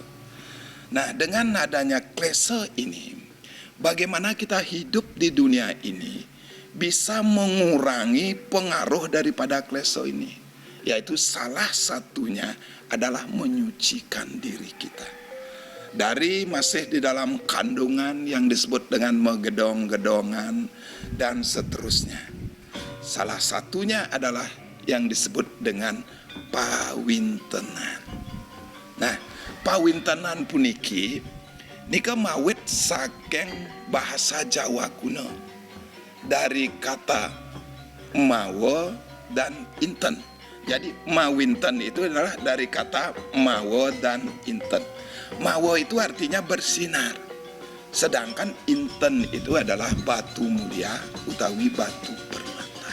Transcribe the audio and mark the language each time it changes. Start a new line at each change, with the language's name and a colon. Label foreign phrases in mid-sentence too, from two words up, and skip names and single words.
Indonesian: Nah, dengan adanya klesa ini, bagaimana kita hidup di dunia ini bisa mengurangi pengaruh daripada klesa ini, yaitu salah satunya adalah menyucikan diri kita. Dari masih di dalam kandungan yang disebut dengan megedong-gedongan dan seterusnya. Salah satunya adalah yang disebut dengan pawintenan. Nah, pawintenan
Balinese: puniki nika mawit saking
Indonesian: bahasa Jawa kuno dari kata mawa dan inten. Jadi mawinten itu adalah dari kata mawa dan inten. Mawa itu artinya bersinar. Sedangkan inten itu adalah batu mulia utawi batu permata.